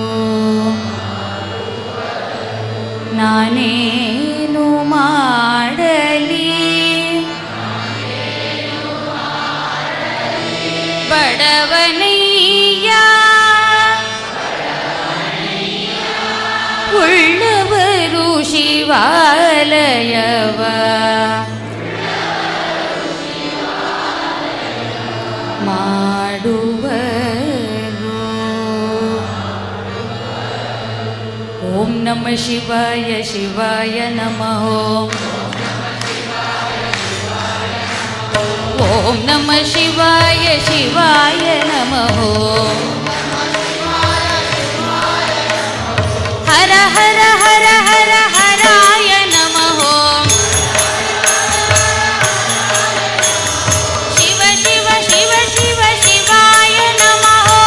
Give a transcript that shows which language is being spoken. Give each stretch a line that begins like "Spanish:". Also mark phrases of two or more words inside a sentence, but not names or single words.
Kannada: ನಾನೇನು ಮಾಡಲಿ ಬಡವನಯ್ಯ ಉಳ್ಳವರು ಶಿವಾಲಯವ ಮಾಡುವರು.
Sanskrit: ಓಂ ನಮಃ ಶಿವಾಯ ಶಿವಾಯ ನಮಃ. ಓಂ ನಮಃ ಶಿವಾಯ ಶಿವಾಯ ನಮಃ. ಹರ ಹರ ಹರ ಹರ ಹರಾಯ ನಮಃ. ಶಿವ ಶಿವ ಶಿವ ಶಿವ ಶಿವಾಯ ನಮಃ.